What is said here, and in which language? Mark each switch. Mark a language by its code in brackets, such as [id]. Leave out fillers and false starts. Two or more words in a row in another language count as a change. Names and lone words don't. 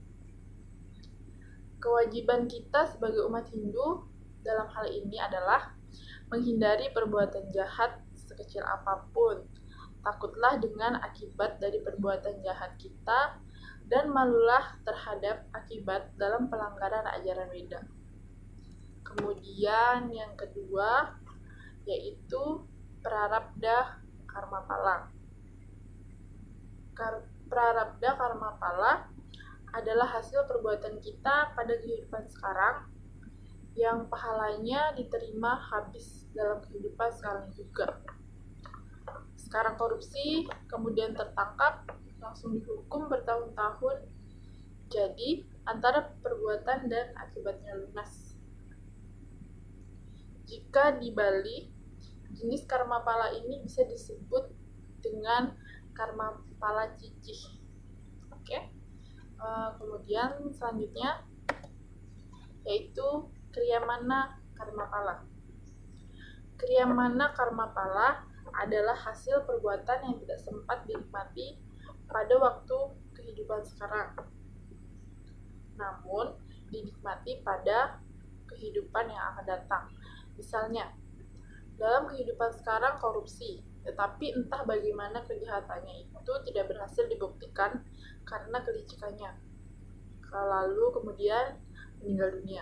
[id] Kewajiban kita sebagai umat Hindu dalam hal ini adalah menghindari perbuatan jahat sekecil apapun. Takutlah dengan akibat dari perbuatan jahat kita, dan malulah terhadap akibat dalam pelanggaran ajaran Weda. Kemudian yang kedua yaitu Prarabdha karma pala. Prarabdha karma pala adalah hasil perbuatan kita pada kehidupan sekarang yang pahalanya diterima habis dalam kehidupan sekarang juga. Sekarang korupsi, kemudian tertangkap, langsung dihukum bertahun-tahun. Jadi, antara perbuatan dan akibatnya lunas. Jika di Bali, jenis karma pala ini bisa disebut dengan karma pala cicih. Oke. Kemudian selanjutnya yaitu Kriyamana karma pala. Kriyamana karma pala adalah hasil perbuatan yang tidak sempat dinikmati pada waktu kehidupan sekarang, namun dinikmati pada kehidupan yang akan datang. Misalnya, dalam kehidupan sekarang korupsi, tetapi entah bagaimana kejahatannya itu tidak berhasil dibuktikan karena kelicikannya, lalu kemudian meninggal dunia.